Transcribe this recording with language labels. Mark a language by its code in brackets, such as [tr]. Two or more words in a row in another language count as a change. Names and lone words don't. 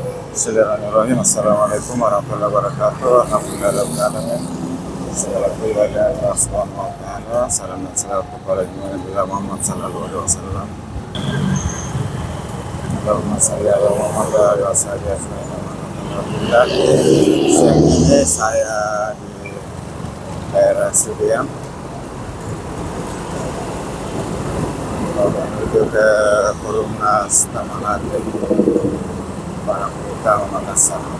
[ar] بسم الله الرحمن الرحيم. السلام عليكم ورحمة الله وبركاته. الحمد لله الرحمن الرحيم. [id] Segala puji bagi Allah [ar] سبحانه وتعالى. [id] Salam dan salam kepada Nabi Muhammad [ar] صلى الله عليه وسلم. اللهم صل على محمد وعلى آله وسلم. [id] Alhamdulillah. Siang ini saya di daerah Sudiang menuju ke Perumnas Taman Ate Parang Utama Makassar.